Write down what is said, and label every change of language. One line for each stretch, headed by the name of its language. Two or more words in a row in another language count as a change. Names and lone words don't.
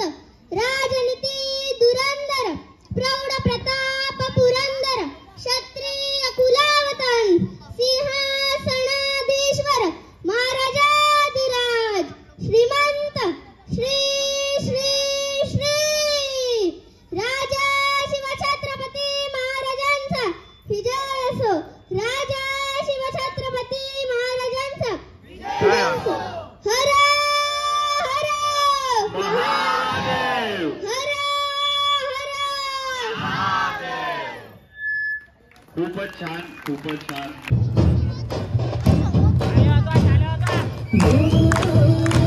Marathi: राजनीती धुरंधर, प्रौढ प्रताप पुरंदर, क्षत्रिय कुलावतन, सिंहासनाधीश्वर, महाराजाधिराज, श्रीमंत श्री श्री श्री राजा शिवछत्रपती महाराजांचा विजय असो, राजा शिवछत्रपती महाराजांचा विजय असो. हर हर महादेव, हर हर महादेव. खूपच छान, खूपच छान.